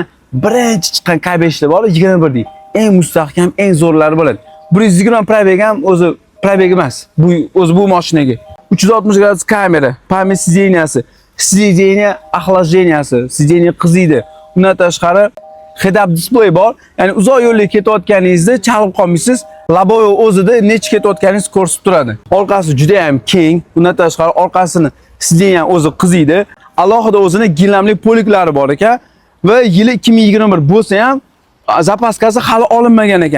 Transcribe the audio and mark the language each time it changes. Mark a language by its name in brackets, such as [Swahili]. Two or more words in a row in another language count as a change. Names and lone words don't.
[Uzbek] Birinchi chiqqan K5lar bor, 21 deydi. Eng mustahkam, eng zo'rlari bo'ladi. 120 probeg ham o'zi probeg emas. Bu mashinaga 360 gradus kamera, [Russian] память сиденья, сиденья охлаждения, [Uzbek] sideniya qiziydi. Undan tashqari [English] head-up display [Uzbek] bor. Ya'ni uzoq yo'lga ketayotganingizda chalib qolmaysiz. Laboyo o'zida necha ketayotganingizni ko'rsatib turadi. Orqasi juda ham keng. Undan tashqari orqasini sideniya o'zi qiziydi. Alohida o'zini gilamli poliklari bor ekan va yili 2021 bo'lsa ham zapaskasi hali olinmagan ekan.